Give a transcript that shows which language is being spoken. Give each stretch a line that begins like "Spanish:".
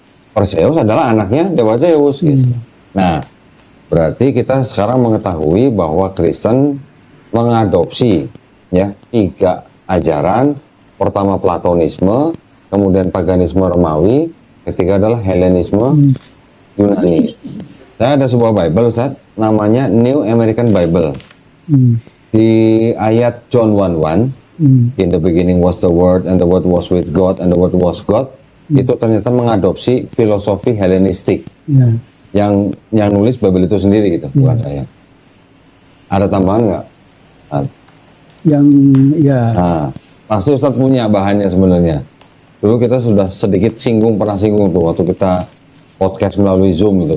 Indonesian: Perseus adalah anaknya dewa Zeus gitu. Nah, berarti kita sekarang mengetahui bahwa Kristen mengadopsi ya tiga ajaran. Pertama Platonisme, kemudian paganisme Romawi, ketiga adalah Helenisme Yunani. Saya ada sebuah Bible Ustaz, namanya New American Bible. Di ayat
English: John 1:1, in the beginning was the Word, and the Word was with God, and the Word was God.
Indonesian: Itu ternyata mengadopsi filosofi Helenistik. Yang nulis Bible itu sendiri gitu, bukan saya. Ada tambahan nggak? Nah, pasti Ustadz punya bahannya sebenarnya. Dulu kita sudah sedikit pernah singgung tuh waktu kita podcast melalui Zoom gitu.